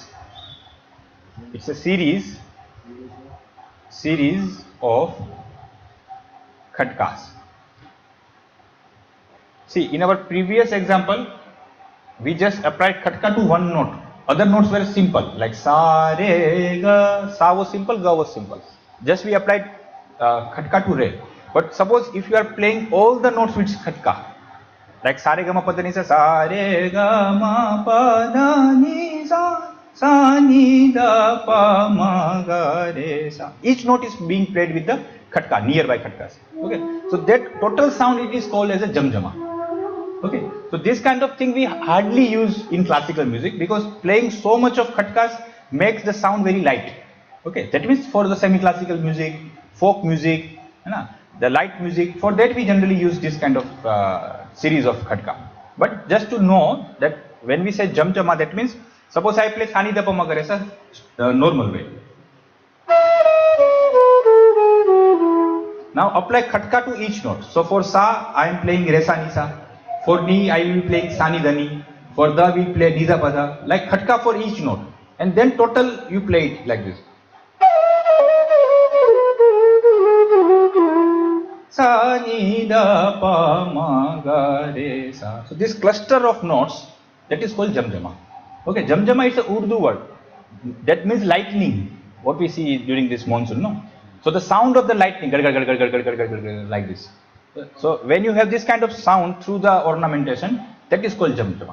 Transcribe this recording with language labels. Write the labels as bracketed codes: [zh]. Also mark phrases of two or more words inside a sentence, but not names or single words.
[en] It's a series of khatkas. See, in our previous example, we just applied khatka to one note. Other notes were simple, like sa, re, ga. Sa was simple, ga was simple. Just we applied khatka to re. But suppose if you are playing all the notes with khatka, like sa, re, ga, ma, pa, da, ni, sa, sa, re, ga, ma, pa, da, ni, sa, sa, ni, da, pa, ma, ga, re, sa. Each note is being played with the khatka, nearby khatkas. Okay, so that total sound it is called as a jamjama. Okay, so this kind of thing we hardly use in classical music because playing so much of khatkas makes the sound very light. Okay, that means for the semi-classical music, folk music, the light music, for that we generally use this kind of series of khatka. But just to know that when we say jamjama, that means suppose I play sani da pa ma ga re sa, normal way. Now apply khatka to each note. So for sa I am playing re sa ni sa. For ni I will be playing sa ni da ni. For da we play ni da pa da. Like khatka for each note. And then total you play it like this. Sa ni da pa ma ga re sa. So this cluster of notes, that is called jamjama. Okay, jamjama is a Urdu word. That means lightning. What we see during this monsoon, no? So the sound of the lightning, like this. So when you have this kind of sound through the ornamentation, that is called jamjama.